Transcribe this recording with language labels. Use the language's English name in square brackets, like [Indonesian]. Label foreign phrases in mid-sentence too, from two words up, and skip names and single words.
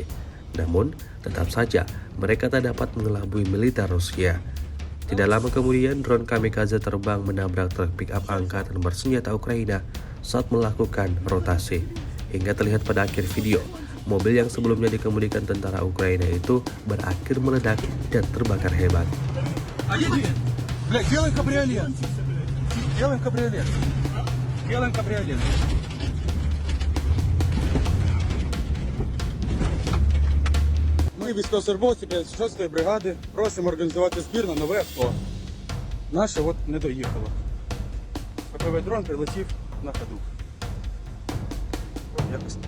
[Indonesian] Namun, tetap saja mereka tak dapat mengelabui militer Rusia. Tidak lama kemudian, drone kamikaze terbang menabrak truk pick-up angkatan bersenjata Ukraina saat melakukan rotasi. Hingga terlihat pada akhir video, mobil yang sebelumnya dikemudikan tentara Ukraina itu berakhir meledak dan terbakar hebat. [Russian] Блядь, делаем кабриолет. Делаем кабриолет. Делаем кабриолет. [Ukrainian] Ми, військовослужбовці 56-ї бригади, просимо організувати збір на нове авто. Наше от не доїхало. ППВ дрон прилетів на ходу. Якось так.